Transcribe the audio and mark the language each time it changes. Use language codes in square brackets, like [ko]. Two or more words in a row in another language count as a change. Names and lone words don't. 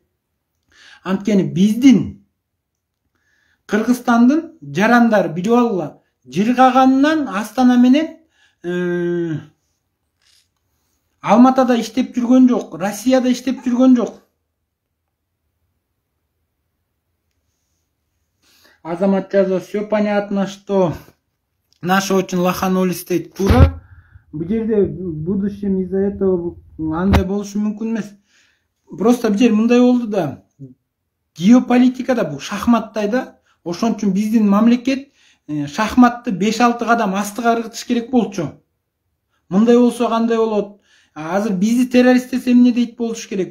[ky] Анткени биздин Кыргызстандын жарандары билип алгыла, жыргаганынан Астана менен Алматада иштеп жүргөн жок, Россияда иштеп жүргөн жок. Азамат жазып, [ru] все понятно, что наши очень лоханулись [ky] дейт. Тура. Бу жерде [ru] в будущем из-за этого [ky] андай болушу мүмкүн эмес. Просто бу жер мындай болду да, геополитикада бу шахматтай да. Ошон үчүн биздин мамлекет шахматты 5-6 кадам астыга ыргытыш керек болчу. Мындай болсо кандай болот? Азыр бизди террорист десе эмне дейт болуш керек?